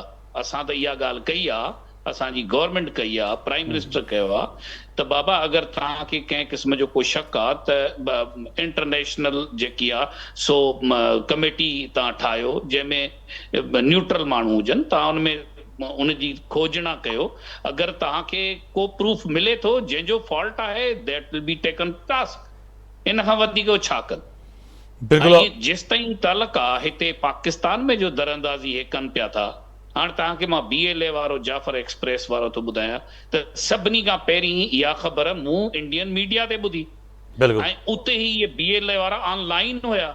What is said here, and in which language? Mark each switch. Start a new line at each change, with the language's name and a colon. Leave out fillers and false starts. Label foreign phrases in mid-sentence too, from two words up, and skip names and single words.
Sindhi: असां त इहा ॻाल्हि कई आहे, असांजी गवर्नमेंट कई आहे,
English: prime minister
Sindhi: कयो आहे त बाबा अगरि तव्हांखे कंहिं क़िस्म जो को शक आहे त इंटरनेशनल जेकी आहे सो कमेटी तव्हां ठाहियो जंहिंमें न्यूट्रल माण्हू हुजनि, तव्हां उनमें उनजी खोजना कयो। अगरि तव्हांखे को प्रूफ मिले थो जंहिंजो फॉल्ट आहे
English: that will be taken task.
Sindhi: इन खां वधीक छा कनि? जेसिताईं तालुक आहे हिते पाकिस्तान में जो दरअंदाज़ी हे कनि पिया था, हाणे तव्हांखे मां BLA वारो जाफर एक्सप्रेस वारो थो ॿुधायां त सभिनी खां पहिरीं इहा ख़बर मूं
English: Indian media
Sindhi: ते ॿुधी ऐं उते ई इहे BLA वारा ऑनलाइन हुया।